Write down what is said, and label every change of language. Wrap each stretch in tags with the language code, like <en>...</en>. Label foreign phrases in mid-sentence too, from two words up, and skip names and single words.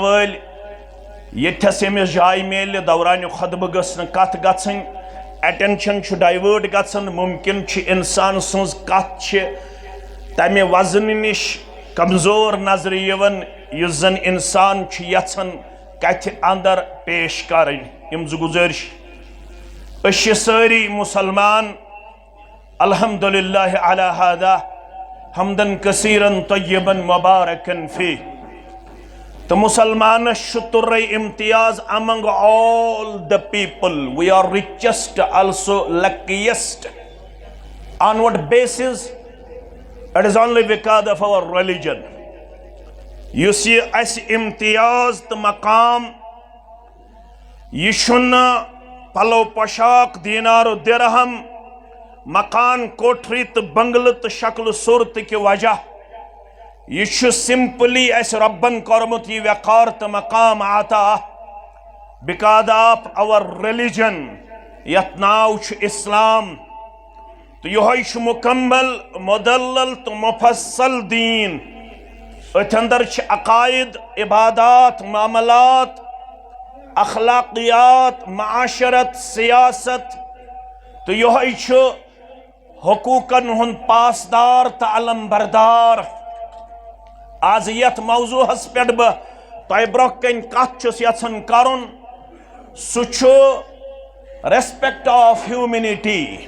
<ks>وٲلۍ ییٚتھس ییٚمِس جاے میلہِ دورانہِ خطبہٕ گٔژھ نہٕ کتھ گژھٕنۍ ایٹینشن چھُ ڈایوٲٹ گژھان ممکن چھُ انسان سٕنٛز کتھ چھِ تمہِ وزنہٕ نِش کمزور نظرِ یِوان یُس زن انسان چھُ یژھان کتھِ اندر پیش کرٕنۍ یِم زٕ گزٲرش أسۍ چھِ سٲری مُسلمان</ks> <ar>الحمدللہ علی ہذا حمدن کثیرن طیبن مبارکن فی</ar> <ks>تو مسلمانس چھُ تُرے امتیاز</ks> <en>among all the people we are richest also luckiest on what basis it is only because of our religion</en> <ks>یُس یہِ اَسہِ امتیاز تہٕ مقام یہِ چھُنہٕ پلو پوشاک دینار و درہم مکان کوٹھری تہٕ بنگلہٕ تہٕ شکل صورتہٕ کہِ وجہ یہ چھُ سمپلی اس ربن کورمت یہ وقار تہٕ مقام عطا</ks> <en>because of our religion</en> <ks>یتھ ناو چھُ اسلام تہٕ یہوے چھُ مکمل مدلل تہٕ مفصل دین اتھ اندر چھِ عقائد عبادات معاملات اخلاقیات معاشرت سیاست تہٕ یہوے چھُ حقوقن ہُنٛد پاسدار تہٕ علم بردار آز یتھ موضوعس پٮ۪ٹھ بہٕ تۄہہِ برونٛہہ کَنہِ کتھ چھُس یژھان کرُن سُہ چھُ</ks> <en>respect of humanity</en>